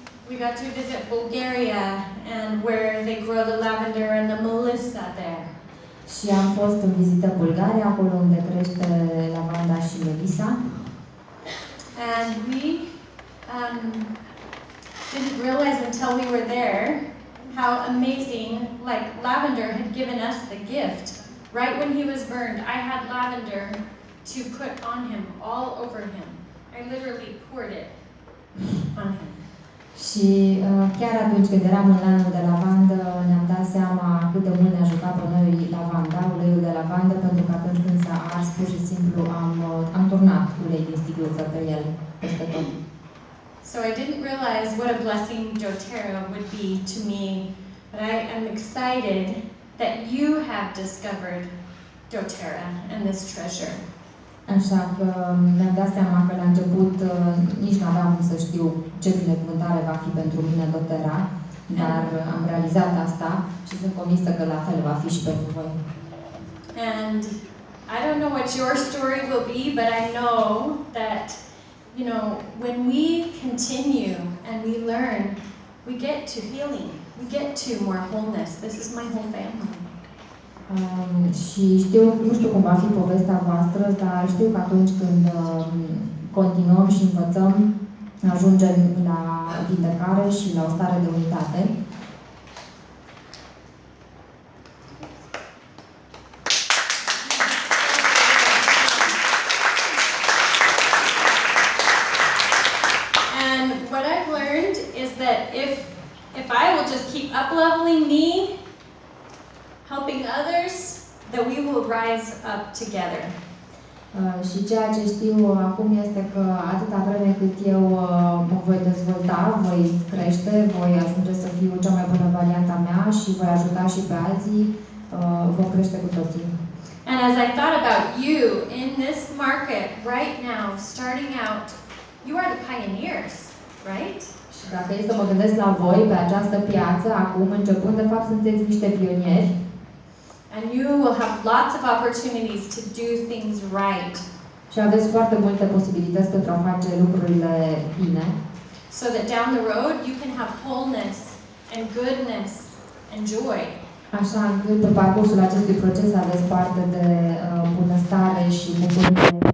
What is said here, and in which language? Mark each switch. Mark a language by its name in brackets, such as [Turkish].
[English] We got to visit Bulgaria and where they grow the lavender and the melissa there. [Romanian] Și am fost în vizită în Bulgaria, acolo unde crește lavanda și melisa. [English] And we didn't realize until we were there how amazing, like lavender had given us the gift. Right when he was burned, I had lavender to put on him, all over him. I literally poured it on him. [Romanian] Și chiar atunci când eram în anul de lavandă, ne-am dat seama cât de mult ne-a ajutat pe noi lavanda, uleiul de lavandă, pentru că atunci când s-a ars, pur și simplu am turnat ulei din sticluță pe el, peste tot. [English] So I didn't realize what a blessing doTERRA would be to me, but I am excited that you have discovered doTERRA and this treasure. [Romanian] Așa că mi-am dat seama că la început nici nu aveam cum să știu ce binecuvântare va fi pentru mine doTERRA, dar am realizat asta și sunt convinsă că la fel va fi și pentru voi. [English] And I don't know what your story will be, but I know that, you know, when we continue and we learn, we get to healing, we get to more wholeness. This is my whole family. [Romanian] Și nu știu cum va fi povestea voastră, dar știu că atunci când continuăm și învățăm, ajungem la vindecare și la o stare de unitate. [English] And what I've learned is that if I will just keep up-leveling me, helping others, that we will rise up together. [Romanian] Și ceea ce știu acum este că atâta vreme cât eu mă voi dezvolta, voi crește, voi ajunge să fiu cea mai bună varianta mea și voi ajuta și pe alții, vom crește cu toții. [English] And as I thought about you in this market right now, starting out, you are the pioneers, right? [Romanian] Și dacă e să mă gândesc la voi pe această piață, acum începând, de fapt sunteți niște pionieri. [English] And you will have lots of opportunities to do things right. [Romanian] Și aveți foarte multe posibilități pentru a face lucrurile bine. [English] So that down the road you can have wholeness and goodness and joy. [Romanian] Așa încât pe parcursul acestui proces aveți parte de bunăstare și bucurie.